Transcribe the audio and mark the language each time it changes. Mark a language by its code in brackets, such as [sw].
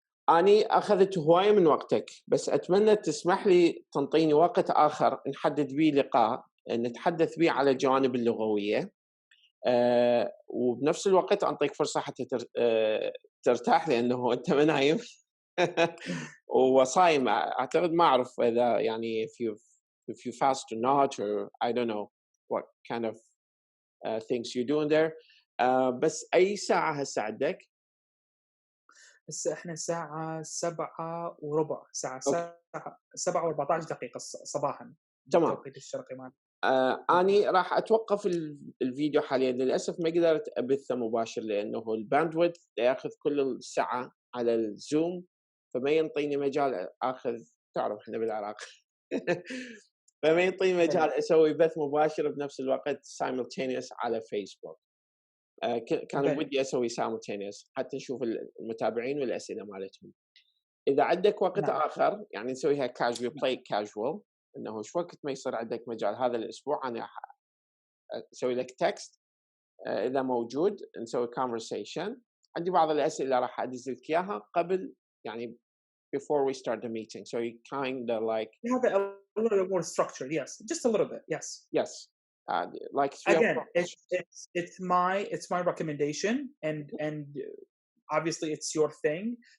[ar] أني أخذت هواية من وقتك، بس أتمنى تسمح لي تنطيني وقت آخر نحدد به لقاء نتحدث به على الجوانب اللغوية، وبنفس الوقت أعطيك فرصة حتى ترتاح لأنه أنت ما نايم وصايم. أعتقد ما أعرف إذا يعني [en] if you fast or not, or I don't know what kind of things you do in there. [ar] بس أي ساعة هسه عندك؟ هسه احنا الساعة 7:15، الساعة 7:14 صباحا تمام. التوقيت الشرقي مالنا. أني راح أتوقف الفيديو حاليا، للأسف ما قدرت أبثه مباشر لأنه الباندويث ياخذ كل الساعة على الزوم، فما ينطيني مجال آخذ، تعرف إحنا بالعراق فما ينطيني مجال أسوي بث مباشر بنفس الوقت simultaneous على فيسبوك. كان ودي أسوي simultaneous حتى نشوف المتابعين والأسئلة مالتهم. إذا عندك وقت آخر يعني نسويها [en] casual play casual، [ar] إنه إيش وقت ما يصير عندك مجال هذا الأسبوع أنا أسوي لك تكست، إذا موجود نسوي conversation. عندي بعض الأسئلة راح أدز لك إياها قبل يعني [en] before we start the meeting, so you kind of like have a little bit more structure. Yes, just a little bit. Yes. Like again, it's my recommendation, and obviously it's your thing.